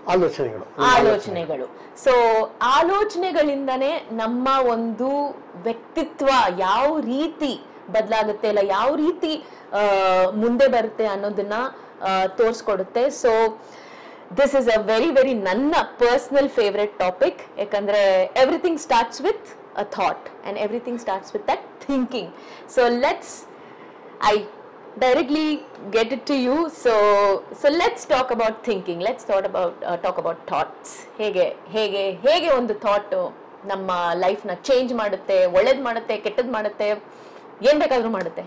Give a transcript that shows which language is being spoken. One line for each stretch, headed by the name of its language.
Kannada: ಆಲೋಚನೆಗಳು. ಸೊ ಆಲೋಚನೆಗಳಿಂದನೇ ನಮ್ಮ ಒಂದು ವ್ಯಕ್ತಿತ್ವ ಯಾವ ರೀತಿ ಬದಲಾಗುತ್ತೆ, ಇಲ್ಲ ಯಾವ ರೀತಿ ಮುಂದೆ ಬರುತ್ತೆ ಅನ್ನೋದನ್ನ ತೋರಿಸ್ಕೊಡುತ್ತೆ.
English: so this is a very very
Kannada: ನನ್ನ
English: Personal favourite topic.
Kannada: ಯಾಕಂದ್ರೆ
English: Everything starts with a thought and everything starts with that thinking. So I directly get it to you. So let's talk about thinking. Let's talk about thoughts.
Kannada: ಹೇಗೆ ಒಂದು thought ನಮ್ಮ life ನ change ಮಾಡುತ್ತೆ, ಒಳ್ಳೇದ್ ಮಾಡುತ್ತೆ, ಕೆಟ್ಟದ್ ಮಾಡುತ್ತೆ, ಏನ್ ಬೇಕಾದ್ರೂ ಮಾಡುತ್ತೆ.